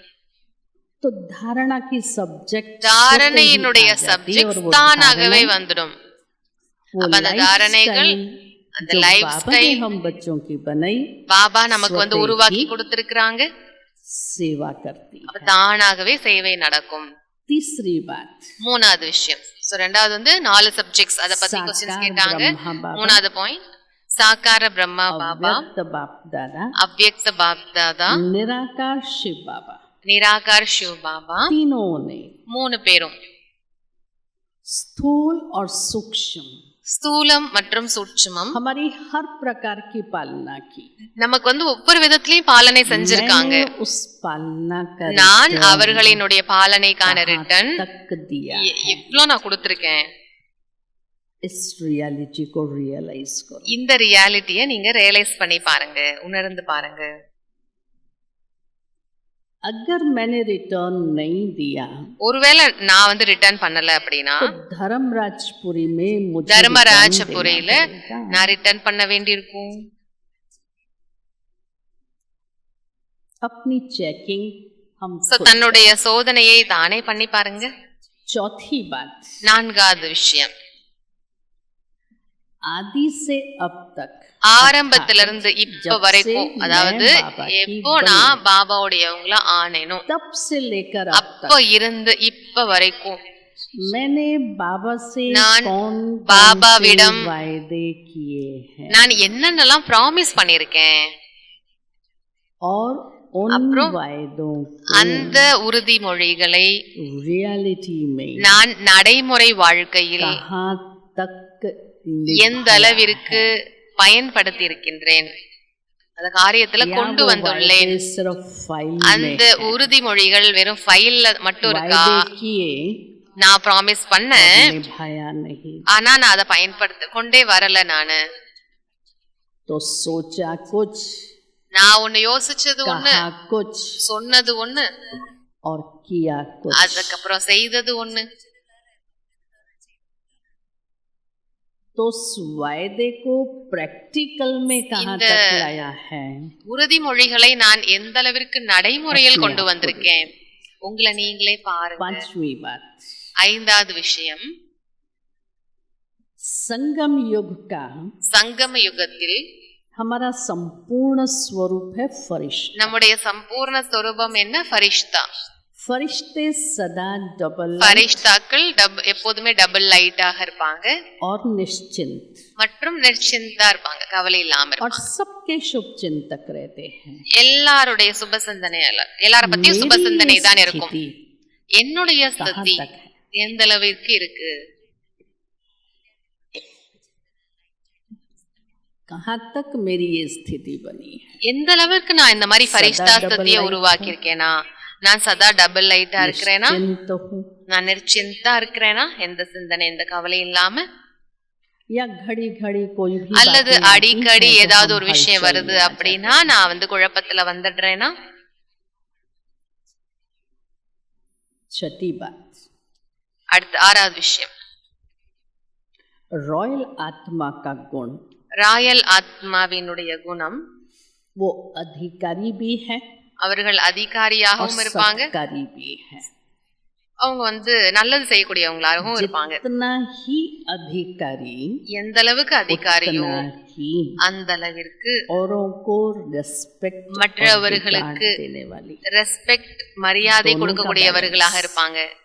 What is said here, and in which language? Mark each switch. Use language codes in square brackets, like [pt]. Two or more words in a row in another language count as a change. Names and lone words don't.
[ta] தாரணையினுடைய சப்ஜெக்ட் தானாகவே வந்துடும். அப்ப அந்த தாரணைகள், அந்த லைஃப் ஸ்டைல் பாபா நமக்கு உருவாக்கி கொடுத்திருக்கிறாங்க. [hi] सेवा करती, [ta] அப்ப தானாகவே சேவை நடக்கும். [hi] तीसरी बात, [ta] மூணாவது விஷயம். சோ ரெண்டாவது 4 சப்ஜெக்ட்ஸ் அத பத்தி क्वेश्चंस கேட்டாங்க. மூணாவது பாயிண்ட் [hi] साकार ब्रह्मा बाबा, बाप दादा, अव्यक्त बाप दादा, निराकार शिव बाबा. निराकार शिव बाबा तीनों ने, [ta] 3 பேரும் [hi] स्थूल और सूक्ष्म, [ta] ஸ்தூலம் மற்றும் சூட்சுமம் [hi] हमारी हर प्रकार की पालना की। [ta] நமக்கு வந்து ஒவ்வொரு விதத்திலயும் பாலனை செஞ்சிருக்காங்க। [hi] मैंने उस पालना का [ta] நான் அவர்களினுடைய பாலனைக்கான ரிட்டர்ன் [hi] तक दिया। [ta] எவ்வளவு நான் கொடுத்திருக்கேன்। [hi] इस रियलिटी को रियलाइज करो। [ta] இந்த ரியாலிட்டியை நீங்க ரியலைஸ் பண்ணி பாருங்க, உணர்ந்து பாருங்க। [hi] अगर मैंने रिटर्न नहीं दिया, [ta] ஒருவேளை நான் வந்து ரிட்டர்ன் பண்ணல அப்படினா [hi] धर्मराजपुरी में मुझे [ta] தர்மராஜபுரியில நான் ரிட்டர்ன் பண்ண வேண்டியிருக்கும்। [hi] अपनी चेकिंग हम [ta] தன்னுடைய சோதனையை தானே பண்ணி பாருங்க। [hi] चौथी बात, [ta] நான்காவது விஷயம், [hi] आदि से अब तक, [ta] ஆரம்பத்திலிருந்து இப்ப வரைக்கும், அதாவது எப்போ நான் பாபாவுடையவங்கள ஆனேனோ [hi] तब से लेकर [ta] அப்ப இருந்து இப்ப வரைக்கும் [hi] मैंने बाबा से [ta] நான் [hi] कौन [ta] பாபாவிடம் [hi] वायदे किए हैं [ta] நான் என்னென்னலாம் ப்ராமிஸ் பண்ணிருக்கேன், [hi] और उन वायदों [ta] அந்த உறுதிமொழிகளை [hi] रियलिटी में [ta] நான் நடைமுறை வாழ்க்கையில் [hi] कहां तक [ta] எந்த அளவிற்கு பயன்படுத்தி இருக்கின்றேன், அந்த காரியத்துல கொண்டு வந்துள்ளேன்। அந்த உறுதிமொழிகள் வெறும் ஃபைல்ல மட்டும் இருக்கா, நான் ப்ராமிஸ் பண்ண ஆனா நான் அதை பயன்படுத்த கொண்டே வரல। நானு நான் ஒண்ணு யோசிச்சது ஒண்ணு, சொன்னது ஒண்ணு, அதுக்கப்புறம் செய்தது ஒண்ணு। [hi] तो उस वायदे को प्रैक्टिकल में कहां तक लाया है, [ta] உறுதிமொழிகளை நான் எந்த அளவிற்கு நடைமுறையில் கொண்டு வந்திருக்கேன், உங்களை நீங்களே பாருங்க। [hi] पांचवी बात, [ta] ஐந்தாவது விஷயம், [hi] संगम युग का, [ta] சங்கம யுகத்தில் [hi] हमारा संपूर्ण स्वरूप है फरिश्ता। [ta] நம்முடைய சம்பூர்ண ஸ்வரூபம் என்ன? ஃபரிஷ்தா। [hi] फरिश्ते सदा डबल, [ta] ஃபரிஷ்தாக்கள் எப்போதுமே டபுள் லைட்டாக இருப்பாங்க [hi] और निश्चिंत, [ta] மற்றும் நிர்ச்சிந்தா இருப்பாங்க, கவலை இல்லாம இருப்பாங்க। [hi] और सबके शुभ चिंतक रहते हैं। [ta] எல்லாருடைய சுப சிந்தனை, எல்லார பத்தியும் சுப சிந்தனை தான் இருக்கும்। என்னுடைய ஸ்திதி எந்த அளவிற்கு இருக்கு, [hi] कहां तक मेरी ये स्थिति बनी है, [ta] எந்த அளவிற்கு நான் இந்த மாதிரி ஃபரிஷ்தா ஸ்திதியை உருவாக்கி இருக்கேனா, நான் சதா டபுள் லைட்டா இருக்கிறேனா, நான் நிர்ச்சிந்தா இருக்கிறேனா, எந்த சிந்தனை எந்த கவலை இல்லாம, [hi] या घड़ी घड़ी कोई भी [ta] அல்லது அடிக்கடி ஏதாவது ஒரு விஷயம் வருது அப்படின்னா நான் வந்து குழப்பத்துல வந்துடுறேனா। [hi] छठी बात, [ta] அடுத்து ஆறாவது விஷயம், [hi] रॉयल आत्मा का गुण, [ta] ராயல் ஆத்மாவினுடைய குணம், [hi] वो अधिकारी भी है, [ta] அவர்கள் அதிகாரியாகவும் இருப்பாங்க, அவங்க வந்து நல்லது செய்யக்கூடியவங்களாகவும் இருப்பாங்க। எந்த அளவுக்கு அதிகாரியோ அந்த அளவிற்கு மற்றவர்களுக்கு ரெஸ்பெக்ட் மரியாதை கொடுக்கக்கூடியவர்களாக இருப்பாங்க।